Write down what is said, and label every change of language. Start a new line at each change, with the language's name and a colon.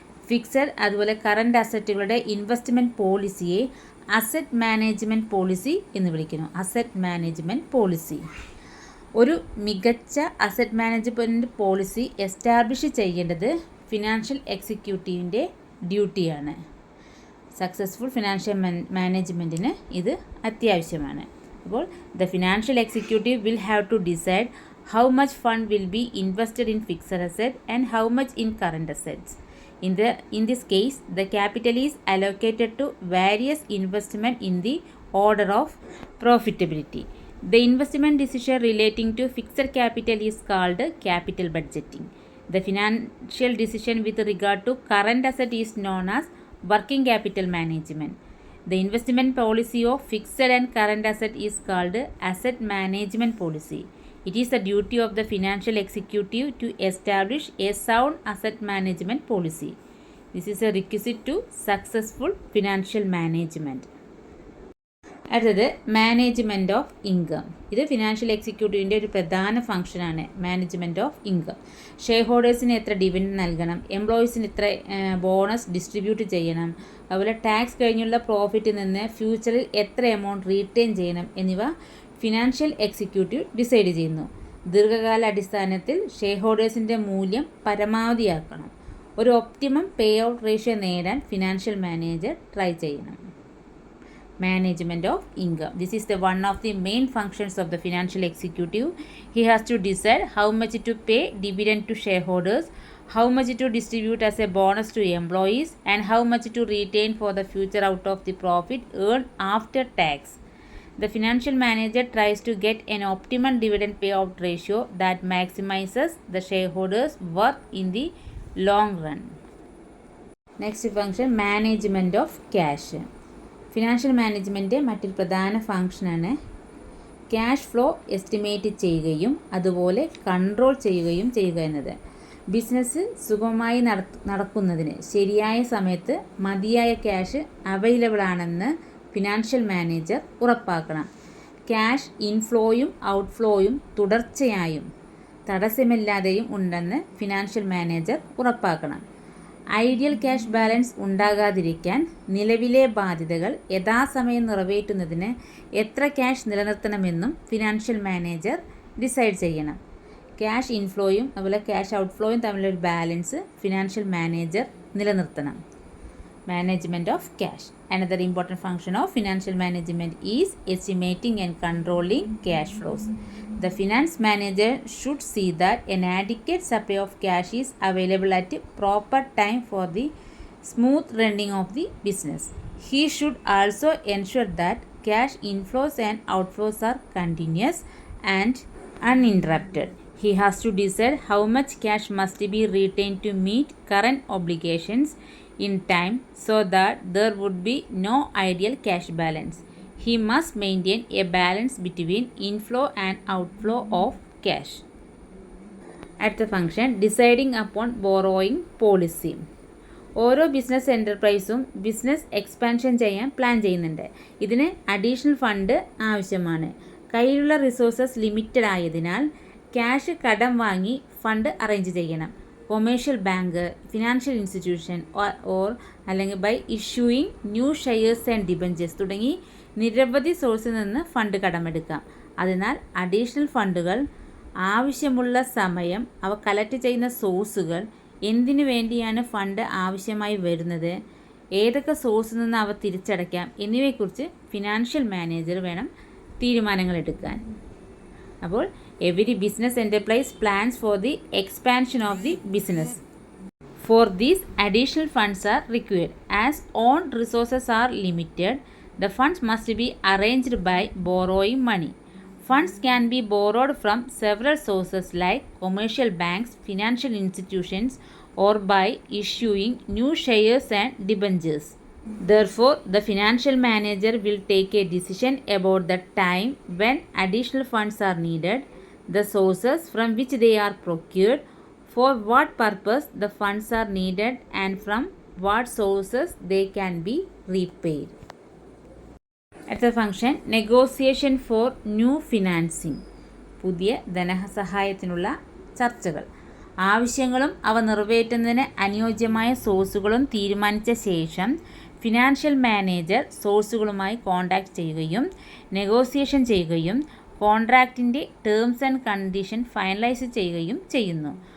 Malayalam: Fixed അതുപോലെ current അസറ്റുകളുടെ investment പോളിസിയെ asset management policy എന്ന് വിളിക്കുന്നു. Asset management policy. ഒരു മികച്ച അസറ്റ് മാനേജ്മെൻറ്റ് പോളിസി എസ്റ്റാബ്ലിഷ് ചെയ്യേണ്ടത് ഫിനാൻഷ്യൽ എക്സിക്യൂട്ടീവിൻ്റെ ഡ്യൂട്ടിയാണ്. സക്സസ്ഫുൾ ഫിനാൻഷ്യൽ മാനേജ്മെൻറ്റിന് ഇത് അത്യാവശ്യമാണ്. അപ്പോൾ
English: The financial executive will have to decide how much fund will be invested in fixed asset and how much in current assets. In this case, the capital is allocated to various investment in the order of profitability. The investment decision relating to fixed capital is called capital budgeting. The financial decision with regard to current asset is known as working capital management. The investment policy of fixed and current asset is called asset management policy. It is the duty of the financial executive to establish a sound asset management policy. This is a requisite to successful financial management.
Malayalam: അടുത്തത്
English: Management of income.
Malayalam: ഇത് financial എക്സിക്യൂട്ടീവിൻ്റെ ഒരു പ്രധാന ഫംഗ്ഷനാണ് management of income. Share ഹോൾഡേഴ്സിന് എത്ര dividend നൽകണം, എംപ്ലോയീസിന് എത്ര bonus distribute ചെയ്യണം, അതുപോലെ ടാക്സ് കഴിഞ്ഞുള്ള പ്രോഫിറ്റിൽ നിന്ന് ഫ്യൂച്ചറിൽ എത്ര എമൗണ്ട് റീറ്റെയിൻ ചെയ്യണം എന്നിവ ഫിനാൻഷ്യൽ എക്സിക്യൂട്ടീവ് ഡിസൈഡ് ചെയ്യുന്നു. ദീർഘകാല അടിസ്ഥാനത്തിൽ ഷെയർ ഹോൾഡേഴ്സിൻ്റെ മൂല്യം പരമാവധിയാക്കണം. ഒരു ഒപ്റ്റിമം പേ ഔട്ട് റേഷ്യോ നേടാൻ ഫിനാൻഷ്യൽ മാനേജർ ട്രൈ ചെയ്യണം.
English: Management of income. This is the one of the main functions of the financial executive. He has to decide how much to pay dividend to shareholders, how much to distribute as a bonus to employees, and how much to retain for the future out of the profit earned after tax. The financial manager tries to get an optimum dividend payout ratio that maximizes the shareholders' worth in the long run. Next function, management of cash.
Malayalam: Financial management മറ്റൊരു പ്രധാന ഫംഗ്ഷനാണ് cash flow estimate ചെയ്യുകയും അതുപോലെ control ചെയ്യുകയും ചെയ്യുക എന്നത്. Business സുഗമമായി നടക്കുന്നതിന് ശരിയായ സമയത്ത് മതിയായ ക്യാഷ് അവൈലബിൾ ആണെന്ന് ഫിനാൻഷ്യൽ മാനേജർ ഉറപ്പാക്കണം. ക്യാഷ് ഇൻഫ്ലോയും ഔട്ട്ഫ്ലോയും തുടർച്ചയായും തടസ്സമില്ലാതെയും ഉണ്ടെന്ന് ഫിനാൻഷ്യൽ മാനേജർ ഉറപ്പാക്കണം. ഐഡിയൽ ക്യാഷ് ബാലൻസ് ഉണ്ടാകാതിരിക്കാൻ നിലവിലെ ബാധ്യതകൾ യഥാസമയം നിറവേറ്റുന്നതിന് എത്ര ക്യാഷ് നിലനിർത്തണമെന്നും ഫിനാൻഷ്യൽ മാനേജർ ഡിസൈഡ് ചെയ്യണം. ക്യാഷ് ഇൻഫ്ലോയും അതുപോലെ ക്യാഷ് ഔട്ട്ഫ്ലോയും തമ്മിലൊരു ബാലൻസ് ഫിനാൻഷ്യൽ മാനേജർ നിലനിർത്തണം.
English: Management of cash. Another important function of financial management is estimating and controlling cash flows. The finance manager should see that an adequate supply of cash is available at a proper time for the smooth running of the business. He should also ensure that cash inflows and outflows are continuous and uninterrupted. He has to decide how much cash must be retained to meet current obligations in time so that there would be no ideal cash balance. He must maintain a balance between inflow and outflow of cash.
Malayalam: അടുത്ത
English: Function deciding upon borrowing policy.
Malayalam: ഓരോ business എൻ്റർപ്രൈസും business expansion ചെയ്യാൻ plan ചെയ്യുന്നുണ്ട്. ഇതിന് additional fund ആവശ്യമാണ്. കയ്യിലുള്ള resources limited ആയതിനാൽ cash കടം വാങ്ങി ഫണ്ട് അറേഞ്ച് ചെയ്യണം. കൊമേഴ്ഷ്യൽ ബാങ്ക്, ഫിനാൻഷ്യൽ ഇൻസ്റ്റിറ്റ്യൂഷൻ അല്ലെങ്കിൽ
English: by issuing new shares and debentures
Malayalam: തുടങ്ങി നിരവധി സോഴ്സിൽ നിന്ന് ഫണ്ട് കടമെടുക്കാം. അതിനാൽ അഡീഷണൽ ഫണ്ടുകൾ ആവശ്യമുള്ള സമയം, അവ കളക്ട് ചെയ്യുന്ന സോഴ്സുകൾ, എന്തിനു വേണ്ടിയാണ് ഫണ്ട് ആവശ്യമായി വരുന്നത്, ഏതൊക്കെ സോഴ്സിൽ നിന്ന് അവ തിരിച്ചടയ്ക്കാം എന്നിവയെക്കുറിച്ച് ഫിനാൻഷ്യൽ മാനേജർ വേണം തീരുമാനങ്ങൾ എടുക്കാൻ. അപ്പോൾ
English: every business enterprise plans for the expansion of the business. For these, additional funds are required. As own resources are limited, the funds must be arranged by borrowing money. Funds can be borrowed from several sources like commercial banks, financial institutions, or by issuing new shares and debentures. Therefore, the financial manager will take a decision about the time when additional funds are needed, the sources from which they are procured, for what purpose the funds are needed, and from what sources they can be repaid.
Malayalam: അടുത്ത
English: Function negotiation for new financing.
Malayalam: പുതിയ ധനസഹായത്തിനുള്ള ചർച്ചകൾ. ആവശ്യങ്ങളും അവ നിറവേറ്റുന്നതിന് അനുയോജ്യമായ സോഴ്സുകളും തീരുമാനിച്ച ശേഷം financial manager സോഴ്സുകളുമായി contact ചെയ്യുകയും നെഗോസിയേഷൻ ചെയ്യുകയും കോൺട്രാക്റ്റിൻ്റെ ടേംസ് ആൻഡ് കണ്ടീഷൻ ഫൈനലൈസ് ചെയ്യുകയും ചെയ്യുന്നു.